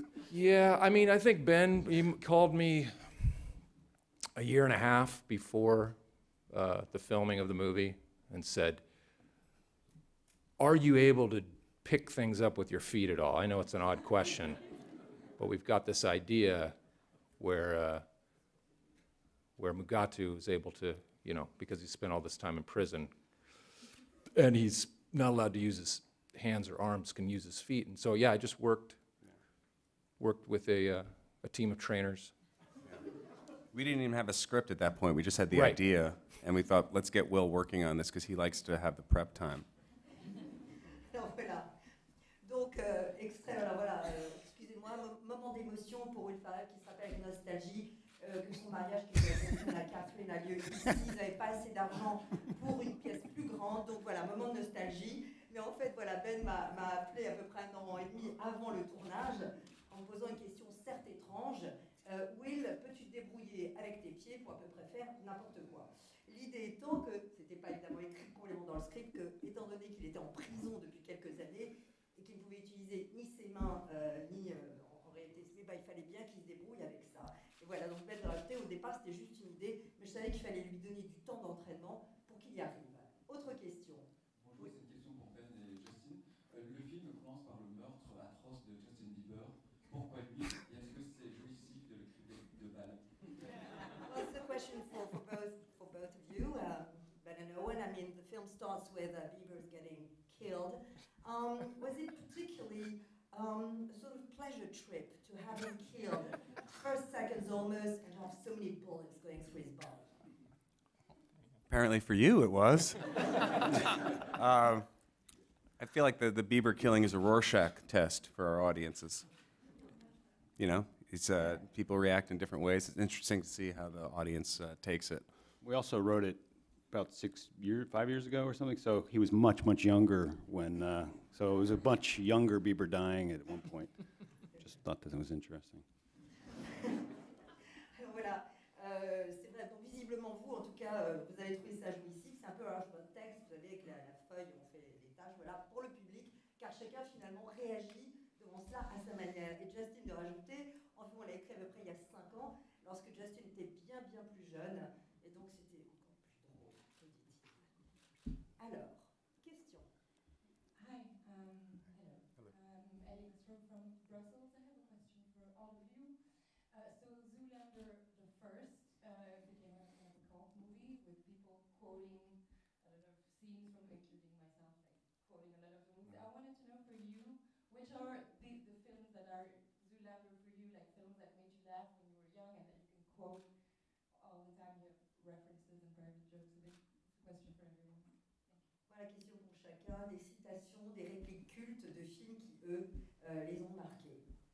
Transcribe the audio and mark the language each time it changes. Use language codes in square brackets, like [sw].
[en] Yeah, I mean, I think Ben, he called me a year and a half before the filming of the movie and said, are you able to pick things up with your feet at all? I know it's an odd question, but we've got this idea where Mugatu is able to, you know, because he spent all this time in prison, and he's not allowed to use his hands or arms, can use his feet. And so, yeah, I just worked with a team of trainers. We didn't even have a script at that point. We just had the Right. idea, and we thought, let's get Will working on this because he likes to have the prep time. [fr] Alors voilà. Donc, extrait, alors voilà, excusez-moi, moment d'émotion pour Will Ferrell qui se rappelle avec nostalgie que son mariage qui était à Catherine a lieu ici. Ils n'avaient pas assez d'argent pour une pièce plus grande. Donc voilà, moment de nostalgie. Mais en fait, voilà, Ben m'a appelé à peu près 1 an et demi avant le tournage en me posant une question certes étrange. Will, peux-tu te débrouiller avec tes pieds pour à peu près faire n'importe quoi? L'idée étant que, c'était pas évidemment écrit complètement dans le script, que, étant donné qu'il était en prison depuis quelques années et qu'il ne pouvait utiliser ni ses mains, ni en réalité, mais il fallait bien qu'il se débrouille avec ça. Et voilà, donc Ben de rajouter, au départ c'était juste une idée, mais je savais qu'il fallait lui donner du temps d'entraînement pour qu'il y arrive. Autre question. Bonjour, c'est une question pour Ben et Justin. Le film commence par le meurtre atroce de Justin Bieber. Pourquoi lui? Et est-ce que c'est jouissif de l'écrire de balles? [en] Well, it's a question for both of you, Ben and Owen. I mean, the film starts with Bieber's getting killed. Was it particularly a sort of pleasure trip to have him killed, first seconds almost, and have so many bullets going through his body? Apparently for you, it was. I feel like the Bieber killing is a Rorschach test for our audiences. You know, it's people react in different ways. It's interesting to see how the audience takes it. We also wrote it about 5 years ago or something, so he was much, much younger when, so it was a much younger Bieber dying at one point. Just thought that it was interesting. [fr] Alors voilà, c'est vrai, donc visiblement vous, en tout cas, vous avez trouvé ça jouissif. C'est un peu votre texte, vous savez, avec la feuille, on fait les tâches, voilà, pour le public, car chacun finalement réagit devant cela à sa manière. Et Justin de rajouter, en fait, on l'a écrit à peu près il y a 5 ans, lorsque Justin était bien, bien plus jeune, et donc c'était encore plus drôle, nous dit-il. Alors, question. [en] Hi, hello. Ellie from Brussels. I have a question for all of you. So Zoolander, the first, became a kind of a cult movie with people quoting a lot of scenes from, including myself, like quoting a lot of the movies. I wanted to know for you, which are the films that are Zoolander for you, like films that made you laugh when you were young and that you can quote all the time. You have references and private jokes. So it's a question for everyone. [fr] Voilà, question pour chacun, des citations, des répliques cultes de films qui, eux, les ont marqués.